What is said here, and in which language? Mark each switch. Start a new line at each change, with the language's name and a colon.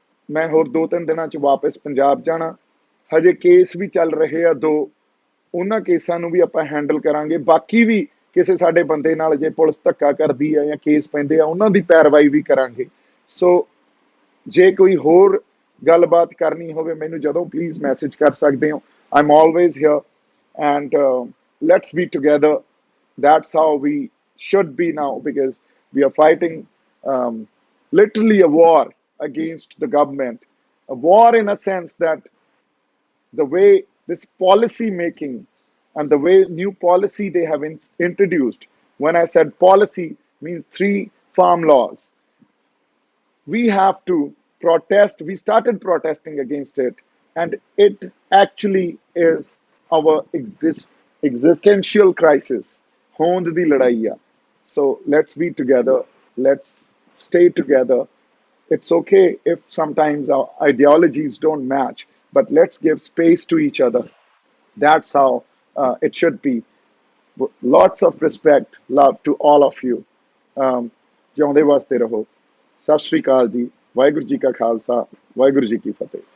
Punjabi: ਮੈਂ ਹੋਰ 2-3 ਦਿਨਾਂ 'ਚ ਵਾਪਸ ਪੰਜਾਬ ਜਾਣਾ। ਹਜੇ ਕੇਸ ਵੀ ਚੱਲ ਰਹੇ ਆ 2, ਉਹਨਾਂ ਕੇਸਾਂ ਨੂੰ ਵੀ ਆਪਾਂ ਹੈਂਡਲ ਕਰਾਂਗੇ। ਬਾਕੀ ਵੀ ਕਿਸੇ ਸਾਡੇ ਬੰਦੇ ਨਾਲ ਜੇ ਪੁਲਿਸ ਧੱਕਾ ਕਰਦੀ ਆ ਜਾਂ ਕੇਸ ਪੈਂਦੇ ਆ, ਉਹਨਾਂ ਦੀ ਪੈਰਵਾਈ ਵੀ ਕਰਾਂਗੇ। ਸੋ ਜੇ ਕੋਈ ਹੋਰ ਗੱਲਬਾਤ ਕਰਨੀ ਹੋਵੇ ਮੈਨੂੰ ਜਦੋਂ ਪਲੀਜ਼ ਮੈਸੇਜ ਕਰ ਸਕਦੇ ਹੋ
English: I'm always here and let's be together that's how we should be now because we are fighting um, literally a war against the government a war in a sense that the way this policy making and the way new policy they have introduced when I said policy means 3 farm laws we have to protest. We started protesting against it, and it actually is our existential crisis.
Punjabi: होंद दी लड़ाई है.
English: So let's be together. Let's stay together. It's okay if sometimes our ideologies don't match, but let's give space to each other. That's how it should be. Lots of respect, love to all of you.
Punjabi: ਜਿਉਂਦੇ ਵਸਦੇ ਰਹੋ ਸਤਿ ਸ਼੍ਰੀ ਅਕਾਲ ਜੀ ਵਾਹਿਗੁਰੂ ਜੀ ਕਾ ਖਾਲਸਾ ਵਾਹਿਗੁਰੂ ਜੀ ਕੀ ਫਤਿਹ